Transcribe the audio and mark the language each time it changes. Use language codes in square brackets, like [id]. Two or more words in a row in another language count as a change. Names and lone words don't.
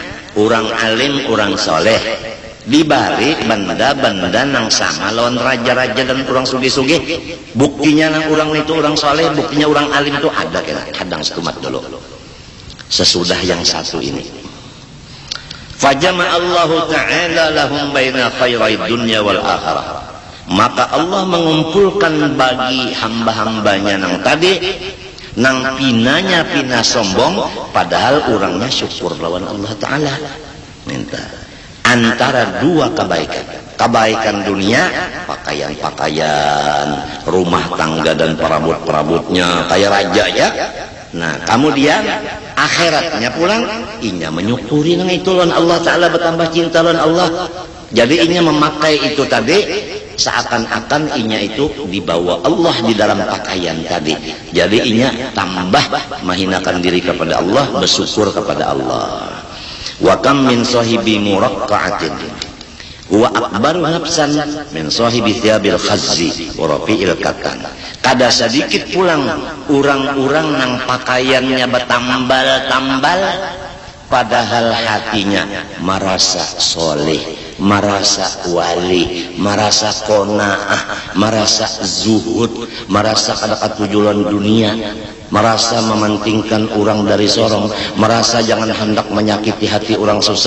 [bjn] Orang alim, orang soleh dibari benda-benda nang sama lawan raja-raja dan orang sugih-sugih. Buktinya nang orang itu orang soleh, buktinya orang alim itu ada kira kadang setumat dulu. Sesudah yang satu ini, [ar] فجمع الله تعالى لهم بين خيري الدنيا والآخرة. [bjn] Maka Allah mengumpulkan bagi hamba-hambanya nang tadi, nang pinanya pina sombong, padahal orangnya syukur lawan Allah Ta'ala. Minta antara dua kebaikan dunia, pakaian-pakaian, rumah tangga dan perabot-perabotnya kayak raja ya. Nah kemudian akhiratnya pulang, inya menyukuri nang itu lawan Allah Ta'ala, bertambah cinta lawan Allah. Jadi inya memakai itu tadi seakan-akan inya itu dibawa Allah di dalam pakaian tadi. Jadi inya tambah menghinakan diri kepada Allah, bersyukur kepada Allah. [ar] وكم من صاحب مرقعة وأكبر نفسا من صاحب ثياب الخز ورفيع الكتان. [bjn] Kada sedikit pulang orang-orang nang pakaiannya bertambal-tambal, padahal hatinya merasa soleh, merasa wali, merasa qanaah, merasa zuhud, merasa kada katujuan dunia, merasa mementingkan orang dari sorong, merasa jangan hendak menyakiti hati orang susah.